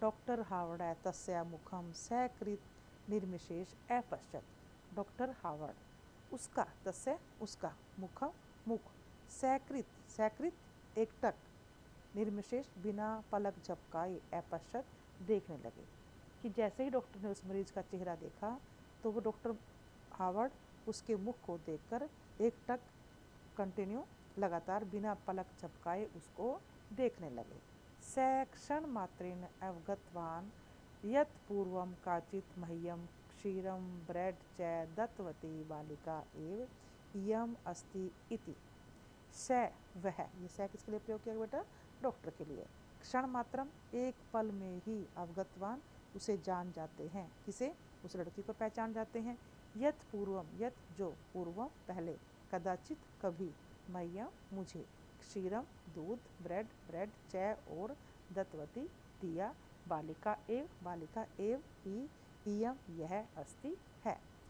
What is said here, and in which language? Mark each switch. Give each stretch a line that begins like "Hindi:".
Sanskrit: Doctor Howard तस्या मुखम सकृत निर्मिशेष अपश्यत, doctor Howard उसका, तस्य उसका, मुखम मुख, सकृत, सकृत एकटक, निर्मिशेष
Hindi: बिना पलक झपकाए,
Sanskrit: अपश्यत देखने लगे।
Hindi: कि जैसे ही डॉक्टर ने उस मरीज का चेहरा देखा, तो वो डॉक्टर हावर्ड उसके मुख को देखकर एकटक, कंटिन्यू, लगातार, बिना पलक झपकाए उसको देखने लगे।
Sanskrit: क्षण मात्रेण अवगतवान यत् पूर्वं काचित् मह्यं क्षीरं ब्रेड च दत्तवती बालिका एव इयम् अस्ति इति।
Hindi: स वह, ये स किसके लिए प्रयोग किया बेटा, डॉक्टर के लिए। क्षण मात्रम, एक पल में ही, अवगतवान उसे जान जाते हैं, किसे, उस लड़की को पहचान जाते हैं। यत् पूर्वम, यत् जो, पूर्वम पहले, कदाचित कभी, मह्यम मुझे, क्षीरम दूध, ब्रेड ब्रेड, च और, दत्तवती दिया, बालिका एव ही, इयम यह, अस्ति है।